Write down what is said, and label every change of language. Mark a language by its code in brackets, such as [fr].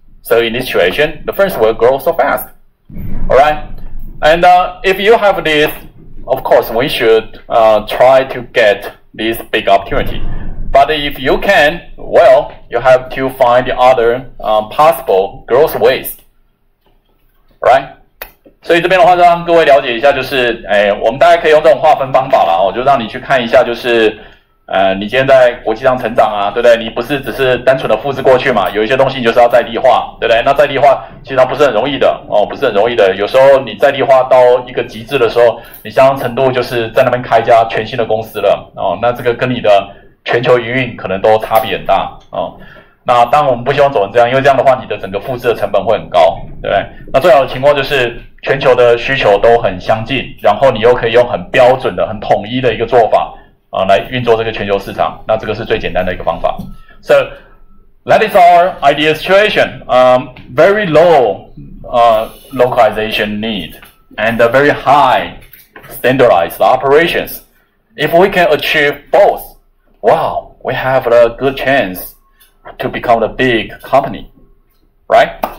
[en] So in this situation, the first will grow so fast. All right. And if you have this, of course, we should try to get this big opportunity. But if you can, well, you have to find the other possible growth ways. Right? [zh] 所以这边的话，让各位了解一下，就是我们大概可以用这种划分方法啦，就让你去看一下，就是你今天在国际上成长啊，对不对？你不是只是单纯的复制过去嘛，有一些东西你就是要在地化，对不对？那在地化其实它不是很容易的哦，不是很容易的。有时候你在地化到一个极致的时候，你相当程度就是在那边开一家全新的公司了哦，那这个跟你的全球营运可能都差别很大哦。那当然我们不希望走成这样，因为这样的话你的整个复制的成本会很高，对不对？那最好的情况就是全球的需求都很相近，然后你又可以用很标准的、很统一的一个做法来运作这个全球市场。那这个是最简单的一个方法。 [en] So that is our ideal situation. Very low localization need and very high standardized operations. If we can achieve both, wow, we have a good chance to become a big company, right?